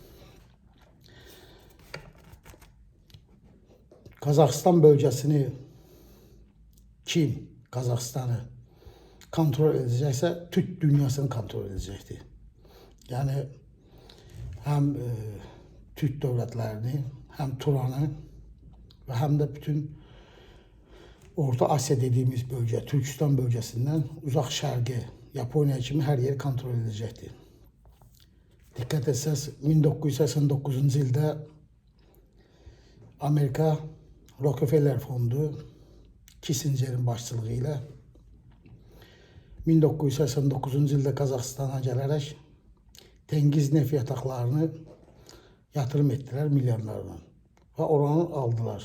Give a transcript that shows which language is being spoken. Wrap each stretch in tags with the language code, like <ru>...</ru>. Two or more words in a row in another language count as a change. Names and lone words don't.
<az>Qazaxıstan bölgəsini kim Qazaxıstanı kontrol edəcəksə, Türk dünyasını kontrol edəcəkdir. Yəni həm Türk dövlətlərini, həm Turanı və həm də bütün</az> <tr>Orta Asya dediğimiz bölge, Türkistan bölgesinden</tr> <az>uzak şərqə, Yaponiya kimi hər yeri kontrol edəcəkdir. Dikkat etsəz, 1989-cu ildə Amerika Rockefeller fondu Kissingerin başçılığı ilə 1989-cu ildə Qazaxıstana gələrək Tengiz neft yataqlarını yatırım etdilər milyonlarla və oranı aldılar.</az>